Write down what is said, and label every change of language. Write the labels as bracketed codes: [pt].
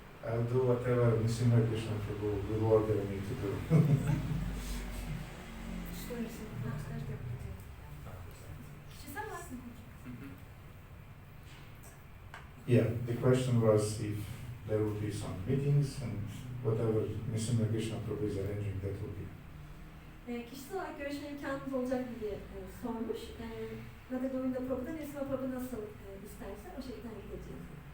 [en] I'll do whatever Nrsimha Krishna Prabhu will order me to do. [tr] Söylesin, master da yapacağım. Kişisel var mı? [en] Yeah, the question was if there will be some meetings and whatever Nrsimha Krishna Prabhu is arranging, that will be. [tr] Kişisel olarak görüşme imkanımız olacak mı diye sormuş. Radha Govinda Prabhu'da Nrsimha Prabhu nasıl isterse o şekilde gideceğiz.